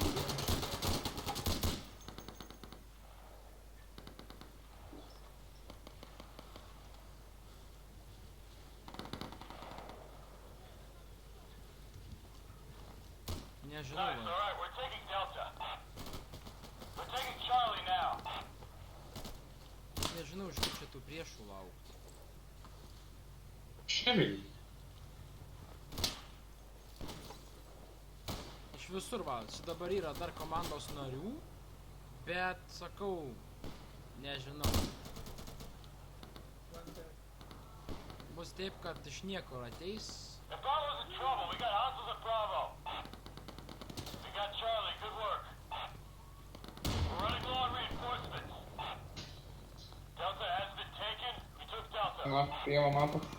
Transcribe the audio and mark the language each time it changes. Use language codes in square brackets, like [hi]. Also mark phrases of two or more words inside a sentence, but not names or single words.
[lt] Nežinau, [en] Nice. All [lt] va. [en] right, we're taking Delta. We're taking Charlie now. [lt] Nežinau, iš kur čia tų priešų laukti. Šerį. Iš visur, va, čia dabar yra dar komandos narių, bet, sakau, nežinau. Bus taip, kad iš niekur ateis. [en] If Bravo's in trouble, we got hostiles at Bravo. We got Charlie. Good work. We're running low on reinforcements. Delta has been taken. We took Delta. [lt] Va, pieva mapą.